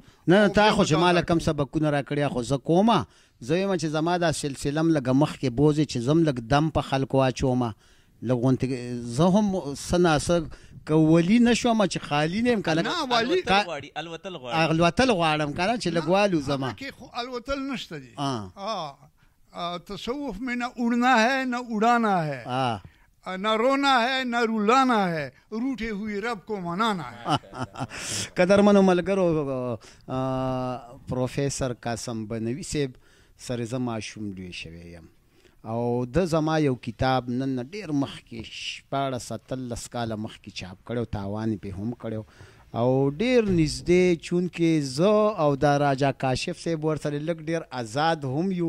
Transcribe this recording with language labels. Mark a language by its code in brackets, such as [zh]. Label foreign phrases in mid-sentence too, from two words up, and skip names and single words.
[ps] نه تا خو چې ما له کوم سبقونه راکړي خو زه کومه زه یم چې زما دا سلسله م لږه مخکې بوځي چې زه م لږ دم په خلکو اچومه لږ غونتې زه هم څه ناڅه که ولی نه شوم چې خالي نه یم که نه الوتل غواړم که نه چې لږ والو زما خو الوتل نشته دي [ur] تصوف میں نہ اڑنا ہے نہ اڑانا ہے نہ رونا ہے نہ رلانا ہے روٹے ہوئی رب کو منانا ہے [ps] قدرمنو ملګرو پروفیسر قاسم بنوي صاحب سره زه ماشوم لوی شوی یم او د زما یو کتاب نن ډېر مخکې 14-17 کاله مخکې چاپ کړی تاوان پې هم کړی او ډېر نږدې چونکې زه او دا راجا کاشف صاحب ورسره لږ ډېر آزاد هم یو